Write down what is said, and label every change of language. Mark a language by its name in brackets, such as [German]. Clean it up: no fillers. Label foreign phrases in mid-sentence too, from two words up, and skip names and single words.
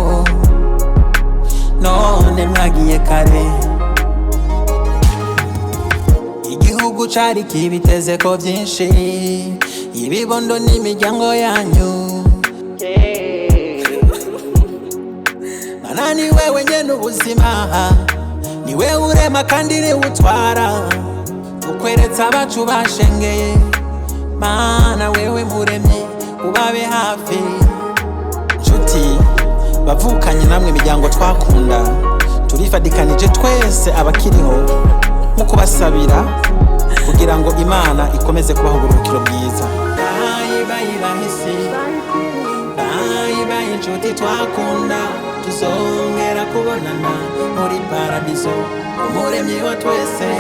[Rundi] none mwagiye kare igihugu cari kibiteze ko vyinshi ibibondo n'imiryango yanyu Mana ni wewe nyene ubuzima ni wewe urema kandi ni utwara tukweretsa abacu bashengeye Mana wewe muremyi ubabe hafi nshuti bavukanye namwe imiryango twakunda turifadikanije twese abakiriho mu kubasabira kugira ngo Imana ikomeze kubaha uburuhukiro bwiza bayi bahisi bayi inshuti twakunda tuzongera kubonana muri paradiso umuremyi wa twese